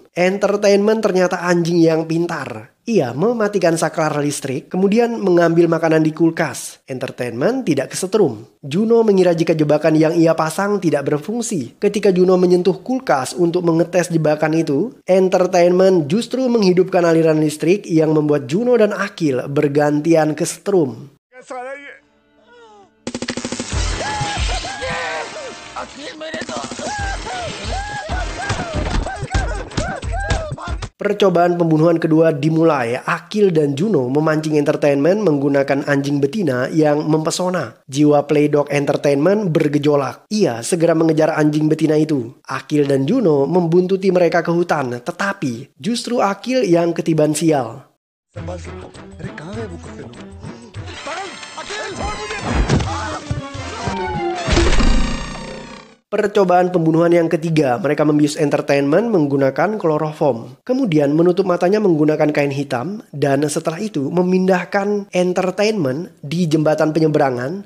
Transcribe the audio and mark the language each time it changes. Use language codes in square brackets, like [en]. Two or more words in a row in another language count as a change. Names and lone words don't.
[id] Entertainment ternyata anjing yang pintar. Ia mematikan saklar listrik, kemudian mengambil makanan di kulkas. Entertainment tidak kesetrum. Juno mengira jika jebakan yang ia pasang tidak berfungsi. Ketika Juno menyentuh kulkas untuk mengetes jebakan itu, Entertainment justru menghidupkan aliran listrik yang membuat Juno dan Akil bergantian kesetrum. [hi] साला ये [id] Percobaan pembunuhan kedua dimulai. Akil dan Juno memancing Entertainment menggunakan anjing betina yang mempesona. Jiwa Playdog Entertainment bergejolak. Ia segera mengejar anjing betina itu. Akil dan Juno membuntuti mereka ke hutan, tetapi justru Akil yang ketiban sial. [hi] संभाल सकता हूँ। अरे कहाँ गए वो कुत्ते लोग? अखिल छोड़ मुझे [id] Percobaan pembunuhan yang ketiga, mereka membius Entertainment menggunakan kloroform. Kemudian menutup matanya menggunakan kain hitam. Dan setelah itu memindahkan Entertainment di jembatan penyeberangan.